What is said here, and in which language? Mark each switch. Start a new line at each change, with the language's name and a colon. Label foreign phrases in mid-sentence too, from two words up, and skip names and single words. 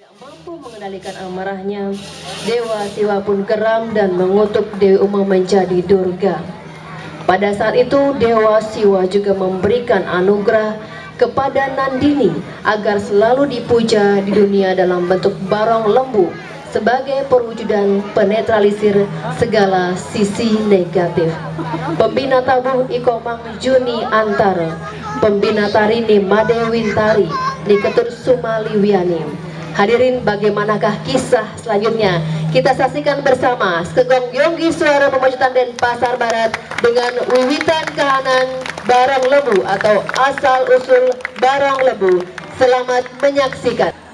Indonesian: Mampu mengendalikan amarahnya, Dewa Siwa pun geram dan mengutuk Dewi Uma menjadi Durga. Pada saat itu Dewa Siwa juga memberikan anugerah kepada Nandini agar selalu dipuja di dunia dalam bentuk barong lembu sebagai perwujudan penetralisir segala sisi negatif. Pembina tabuh Ikomang Juni Antara, Pembina Tarini Made Wintari, Niketur Sumali Wiani. Hadirin, bagaimanakah kisah selanjutnya? Kita saksikan bersama Segong Yonggi Suara Pemajutan Denpasar Barat dengan wiwitan kahanan Barong Lembu atau asal usul Barong Lembu. Selamat menyaksikan.